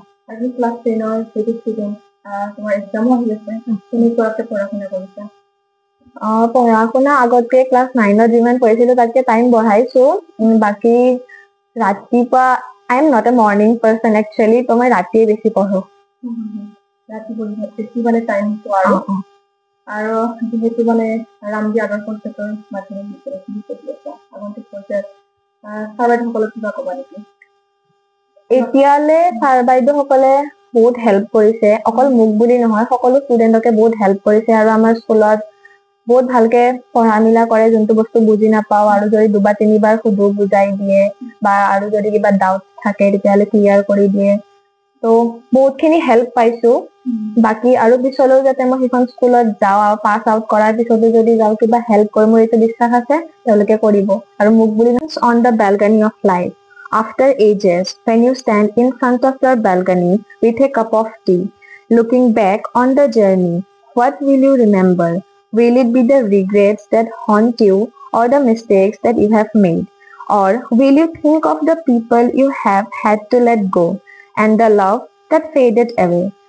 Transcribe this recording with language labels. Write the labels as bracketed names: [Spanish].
[Assamese] আজি class 10ৰ student, তোমাৰ এক্সামো আহি আছে, কেনেকুৱাকে পঢ়া শুনা কৰিছা? পঢ়া শুনা আগতকে ক্লাছ 9ত যিমান পঢ়িছিলো তাতকে টাইম বঢ়াইছো। বাকী ৰাতিপুৱা [English] I am not a morning person actually, [Assamese] তো মই ৰাতিয়ে বেছি পঢ়ো। ৰাতি পঢ়িবা বেছি মানে টাইম পোৱা আৰু যিহেতু মানে ৰামদিয়া আদৰ্শ উচ্চতৰ মাধ্যমিক বিদ্যালয়খিনি পঢ়ি আছা, আগন্তুক পৰ্যায়ত ছাৰ বাইদেউসকলক কিবা ক'বা নেকি? এতিয়ালে ছাৰ বাইদেউ সকলে বহুত হেল্প কৰিছে, অকল মোক বুলি নহয় সকলো ষ্টুডেণ্টকে বহুত হেল্প কৰিছে। আৰু আমাৰ স্কুলত বহুত ভালকে পঢ়া মিলা কৰে, যোনটো বস্তু বুজি নাপাও আৰু যদি 2-3বাৰ সুধো বুজাই দিয়ে, বা আৰু যদি কিবা ডাউট থাকে তেতিয়াহ'লে ক্লিয়াৰ কৰি দিয়ে। তো বহুতখিনি হেল্প পাইছো। বাকী আৰু পিছলৈও যাতে মই সেইখন স্কুলত যাওঁ আৰু পাছ আউট কৰাৰ পিছতো যদি যাওঁ কিবা হেল্প কৰে, মোৰ এইটো বিশ্বাস আছে তেওঁলোকে কৰিব। আৰু মোক বুলি [English] On the balcony of life. After ages, when you stand in front of your balcony with a cup of tea, looking back on the journey, what will you remember? Will it be the regrets that haunt you or the mistakes that you have made? Or will you think of the people you have had to let go and the love that faded away?